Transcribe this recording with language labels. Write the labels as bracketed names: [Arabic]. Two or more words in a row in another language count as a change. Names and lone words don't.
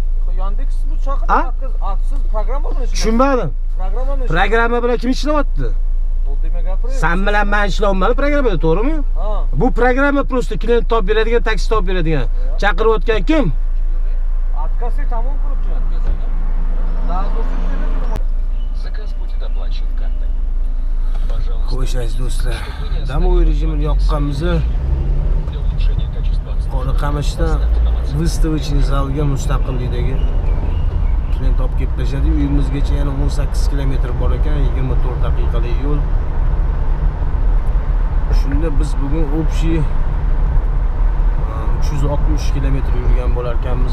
[Uzbek] Yandex bu chaqirdi, siz programma bilan ishlayapsiz. Tushunmadim. Programma bilan kim ishlayapti? Sen bilan men ishlayapman programmada, to'g'rimi? Ha. Bu programma просто klient topib beradigan, taksi topib beradigan. Chaqirayotgan kim? Откасы tamom qilibchi. [Russian] Заказ будет оплачен картой. Пожалуйста. [Uzbek] Xo'sh, aziz do'stlar, damo rejimini yoqqanmiz. [Russian] Для улучшения качества [Uzbek] Qoriqamishda выставочный zalga mustaqillikdagi klient olib kelib tashladi. Uyimizgacha yana 18 kilometr bor ekan, 24 daqiqalik yo'l. Shunda biz bugun общий 360 kilometr yurgan bo'lar ekanmiz.